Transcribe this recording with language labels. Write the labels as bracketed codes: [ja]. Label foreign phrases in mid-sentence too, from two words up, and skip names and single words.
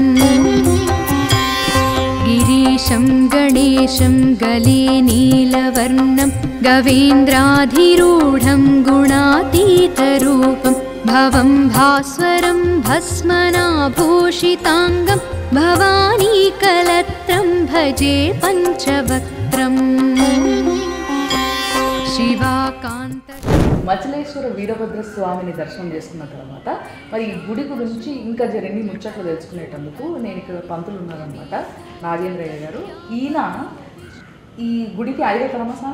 [sa] गिरीशं गणेशं गले नीलवर्णं गवेन्द्राधिरूढं गुणातीतरूपं भवं भास्वरं भस्मनाभूषिताङ्गं भवानीकलत्रं भजे पञ्चवक्त्रम् శివాకాంత. [te] మచిలేశ్వర వీరభద్ర స్వామిని దర్శనం చేసుకున్న తర్వాత మరి ఈ గుడి గురించి ఇంకా జరిగిన ముచ్చట్లు తెలుసుకునేటందుకు నేను ఇక్కడ పంతులు ఉన్నారనమాట, నాగేంద్రయ్య గారు. ఈయన ఈ గుడికి 5వ తరమా సార్?